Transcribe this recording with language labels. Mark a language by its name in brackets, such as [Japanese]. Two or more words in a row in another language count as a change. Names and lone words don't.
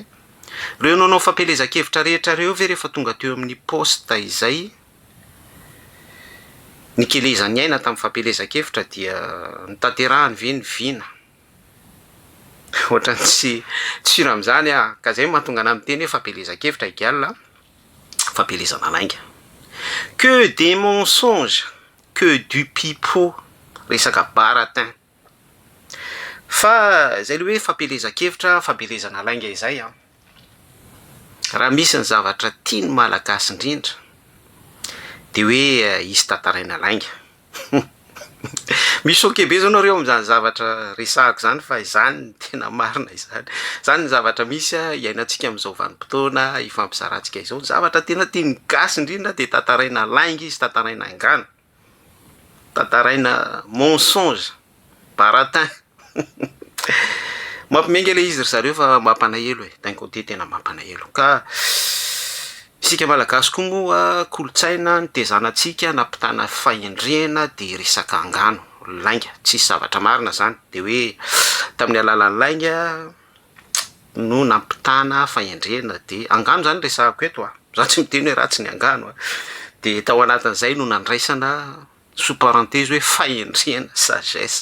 [Malagasy] Reo nanao fampielezan-kevitra rehetra reo ve rehefa tonga teo amin'ny poste izay ny kelezany aina tamin'ny fampielezan-kevitra dia nitanterahany ve ny vina? Ohatrany tsy sira amin'izany ka zay mahatonga anahy miteny hoe fampielezan-kevitra égale fampielezana lainga. [French] Que des mensonges, que du pipeau, [Malagasy] resaka baratin. Fa zay le hoe fampielezan-kevitra, fampielezana lainga izay raha misy ny zavatra tiany malagasy indrindra de hoe izy tantaraina lainga. Misy oke be zao nareo amin'izany zavatra resahako zany fa izany tena marina izany. Zany ny zavatra misy iainantsika amin'izao vanim-potoana ifampizarantsika izao. Zavatra tena tiany gasy indrindra de tantaraina lainga izy, tantaraina angana, tantaraina [French] mensonge, baratin. [Malagasy] Mampimenga le izy ry zareo fa mampalahelo [French] d'un côté [Malagasy] tena mampalahelo. Ka isika malagasy koa moa kolotsaina ny tezanantsika nampitana fahendrena de resaka angano lainga, tsisy zavatra marina zany de hoe tamin'ny alalan'ny lainga no nampitana fahendrena de angano zany resahako eto za tsy miteny hoe ratsy ny angano de tao anatin'izay no nandraisana [French] sous parenthèse [Malagasy] hoe fahendrena, sagesse.